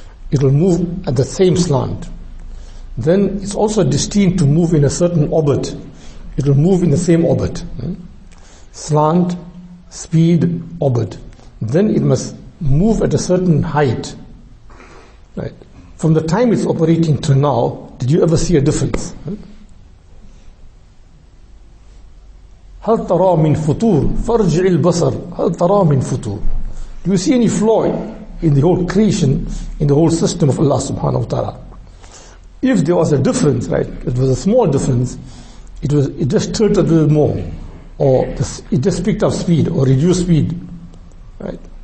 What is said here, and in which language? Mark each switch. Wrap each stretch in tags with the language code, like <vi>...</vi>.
<en>It will move at the same slant. Then it's also destined to move in a certain orbit. It will move in the same orbit. Slant, speed, orbit. Then it must move at a certain height. Right? From the time it's operating to now, did you ever see a difference?</en> <ar>هل ترى من فطور فارجع البصر هل ترى من فطور.</ar> <en>Do you see any flaw in the whole creation, in the whole system of Allah subhanahu wa ta'ala? If there was a difference, right, it was a small difference, it just tilted a little more, or it just picked up speed or reduced speed, right?</en>